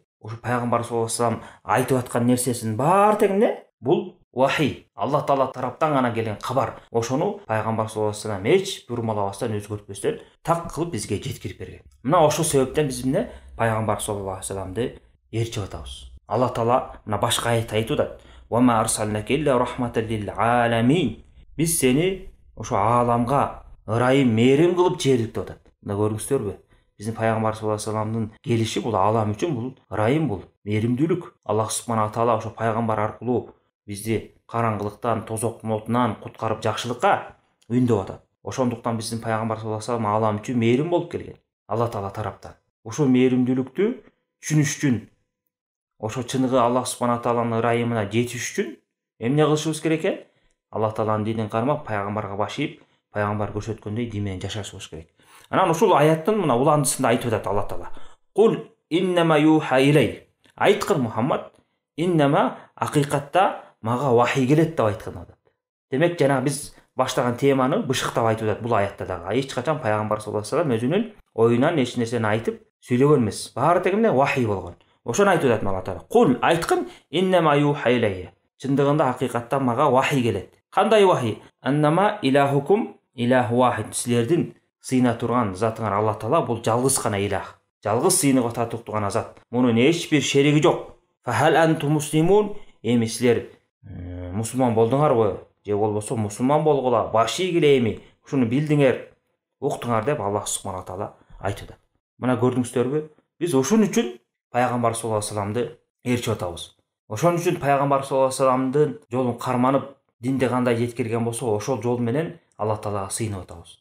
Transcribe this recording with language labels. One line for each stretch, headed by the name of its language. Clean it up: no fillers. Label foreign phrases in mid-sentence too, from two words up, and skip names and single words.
Kyrgyz: Ошо пайгамбар
Arabic: صلى الله عليه وسلم
Kyrgyz: айтып аткан нерсесинин баары тең эмне? Бул вахий, Аллах таала тараптан гана келген кабар. Ошону пайгамбар
Arabic: صلى الله عليه وسلم
Kyrgyz: эч бурмалабастан, өзгөртпөстөн так кылып бизге жеткирип берген. Мына ошол себептен биз пайгамбар
Arabic: صلى الله عليه وسلم
Kyrgyz: ээрчип атабыз. Аллах таала мына башка аятта айтып атат:
Arabic: "وما أرسلناك إلا رحمة للعالمين."
Kyrgyz: Биз сени ошо ааламга ырайым, мээрим кылып жибердик деп атат. Мына көрдүңүздөрбү? Биздин пайгамбар
Arabic: صلى الله عليه وسلم
Kyrgyz: келиши бул аалам үчүн бул ырайым, бул мээримдүүлүк. Аллах субхана таала ошо пайгамбар аркылуу бизди караңгылыктан, тозоктун отунан куткарып жакшылыкка үндөп атат. Ошондуктан биздин пайгамбар
Arabic: صلى الله عليه وسلم
Kyrgyz: аалам үчүн мээрим болуп келген. Алла таала тараптан. Ошол мээримдүүлүктү түшүнүш үчүн, ошо чыныгы Аллах субхана тааланын ырайымына жетиш үчүн эмне кылышыбыз керек экен? Алла тааланын динин кармап, пайгамбарга баш ийип, пайгамбар көрсөткөндөй дин менен жашашыбыз керек. Анан ушул аяттын мына уландысында айтып атат Алла таала:
Arabic: "قل إنما يوحى إلي."
Kyrgyz: Айткын Мухаммад, иннама акыйкатта мага вахий келет деп айткан атат. Демек жана биз баштаган теманы бышыктап айтып атат бул аятта дагы. Эч качан пайгамбар
Arabic: صلى الله عليه وسلم
Kyrgyz: өзүнүн оюнан эч нерсени айтып сүйлөгөн эмес. Баары тең эмне? Вахий болгон. Ошону айтып атат Алла таала. Кул айткын
Arabic: إنما يوحى إلي.
Kyrgyz: Чындыгында акыйкатта мага вахий келет. Кандай вахий?
Arabic: أنما إلهكم إله واحد.
Kyrgyz: Силердин сыйына турган затыңар Алла таала бул жалгыз гана илах. Жалгыз сыйыныга татыктуу гана зат. Мунун эч бир шериги жок.
Arabic: فهل أنتم مسلمون.
Kyrgyz: Эми силер мусулман болдуңарбы? Же болбосо мусулман болгула, баш ийгиле эми. Ушуну билдиңер, уктуңар деп Аллах субхана таала айтты. Мына көрдүңүздөрбү? Биз ошон үчүн пайгамбар
Arabic: صلى الله عليه وسلم
Kyrgyz: ээрчип атабыз. Ошон үчүн пайгамбар
Arabic: صلى الله عليه وسلم
Kyrgyz: жолун карманып, динди кандай жеткирген болсо, ошол жол менен Алла таалага сыйынып атабыз.